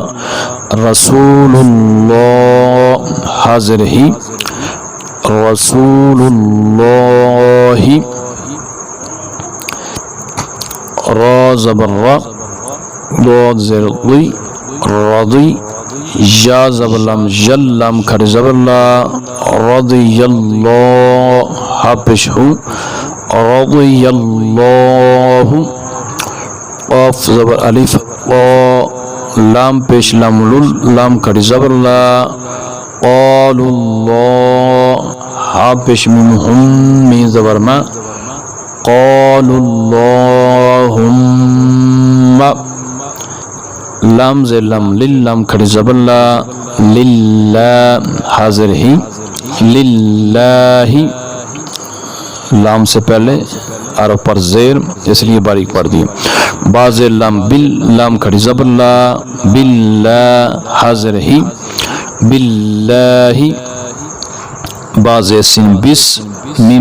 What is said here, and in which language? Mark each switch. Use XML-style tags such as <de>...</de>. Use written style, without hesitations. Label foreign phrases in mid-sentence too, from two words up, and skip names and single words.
<hi>रसूलुल्लाह, हाजिर ही, रसूलुल्लाही, रा ज़बर रा, ज़ाद ज़ेर ज़ी, रज़ी, या ज़बर लाम जल, लाम खड़ी ज़बर ला, रज़ियल्लाह, हा पेश हू, रज़ियल्लाहु, क़ाफ ज़बर अलिफ, लाम पेश लाम लुल, लाम खड़ी ज़बर ला, क़ालुल्लाह, हा पेश मीम हुम, मीम ज़बर मा, क़ालुल्लाहुम्मा, लाम ज़े लाम लिल, लाम खड़ी ज़बर ला, लिल्लाह, हाजिर ही, लिल्लाही, लाम से पहले अरब पर ज़ेर, इसलिए बारीक पढ़ दी। बाज़े लाम बिल, लाम खड़ी ज़बर ला, बिल्लाह, हाजिर ही, बिल्लाही, बाज़े सिन बिस, मीम</hi>